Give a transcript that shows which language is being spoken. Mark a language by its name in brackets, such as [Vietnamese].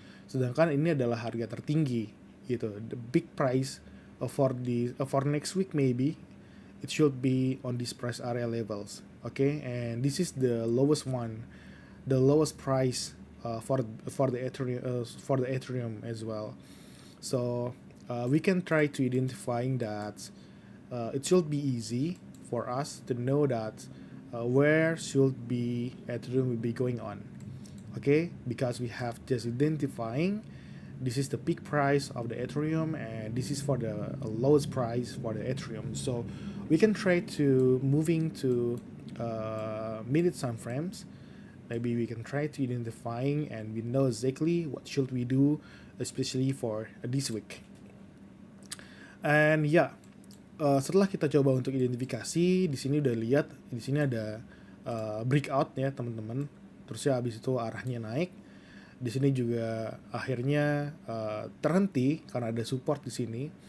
[Indonesian] Sedangkan ini adalah harga tertinggi gitu. [English] The big price for next week maybe it should be on this price area levels. Okay, and this is the lowest one, the lowest price for the Ethereum as well. So we can try to identifying that it should be easy for us to know that where should be Ethereum will be going on. Okay, because we have just identifying this is the peak price of the Ethereum and this is for the lowest price for the Ethereum. So we can try to moving to minute time frames. Maybe we can try to identifying and we know exactly what should we do, especially for this week. [Indonesian] And setelah kita coba untuk identifikasi, di sini udah lihat di sini ada breakout ya teman-teman. Terusnya habis itu arahnya naik. Di sini juga akhirnya terhenti karena ada support di sini.